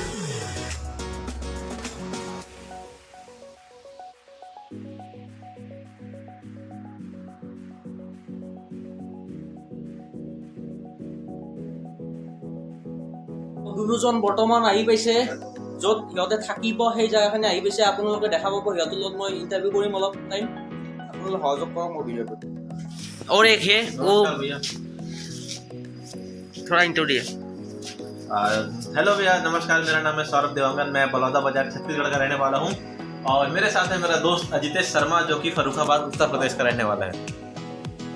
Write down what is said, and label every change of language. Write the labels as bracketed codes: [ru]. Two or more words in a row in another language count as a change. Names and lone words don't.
[as] দুজন বৰ্তমান আহি পাইছে য'ত সিহঁতে থাকিব, সেই জেগাখিনি আহি পাইছে। আপোনালোকে দেখা পাব, সিহঁতৰ লগত মই ইণ্টাৰভিউ কৰিম অলপ টাইম। আপোনালোকে সহযোগ কৰক মোৰ ভিডিঅ'টোত। [hi] और एक है वो भैया। थोड़ा इंट्रो दिए। हेलो भैया, नमस्कार। मेरा नाम है सौरभ देवांगन, मैं बलौदा बाजार छत्तीसगढ़ का रहने वाला हूँ और मेरे साथ है मेरा दोस्त अजितेश शर्मा जो कि फर्रुखाबाद उत्तर प्रदेश का रहने वाला है।